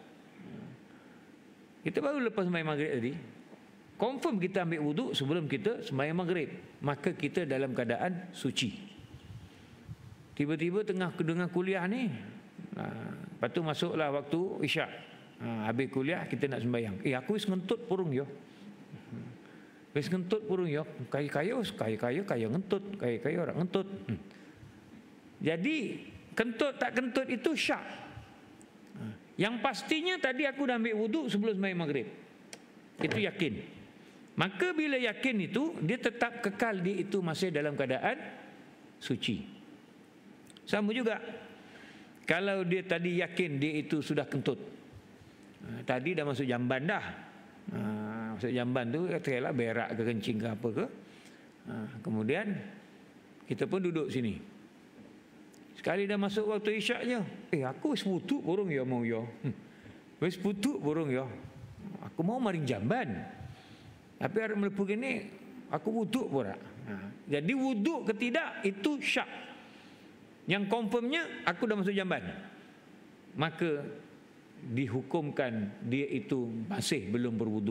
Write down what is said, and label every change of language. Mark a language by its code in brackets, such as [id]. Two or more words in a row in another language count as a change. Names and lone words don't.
[ms] Kita baru lepas sembahyang maghrib tadi, confirm kita ambil wuduk sebelum kita sembahyang maghrib, maka kita dalam keadaan suci. Tiba-tiba tengah dengar kuliah ni, Lepas tu masuklah waktu isyak. Habis kuliah kita nak sembahyang. [jv] Aku wis ngentut purung yo. Wis ngentut purung yo. Kaya ngentut, kaya orang ngentut. [ms] Jadi kentut tak kentut itu syak. Yang pastinya tadi aku dah ambil wuduk sebelum sembahyang maghrib. Itu yakin. Maka bila yakin itu, dia tetap kekal dia itu masih dalam keadaan suci. Sama juga kalau dia tadi yakin dia itu sudah kentut. Tadi dah masuk jamban dah. Masuk jamban tu katakanlah berak ke kencing ke apa ke. Kemudian kita pun duduk sini. Sekali dah masuk waktu isyaknya, [jv] aku wis putuk burung ya mau ya. Wis putuk burung ya. Aku mau maring jamban. [ms] Tapi ada melepuh gini, aku wuduk pula. Jadi wuduk ke tidak itu syak. Yang confirmnya aku dah masuk jamban. Maka dihukumkan dia itu masih belum berwuduk.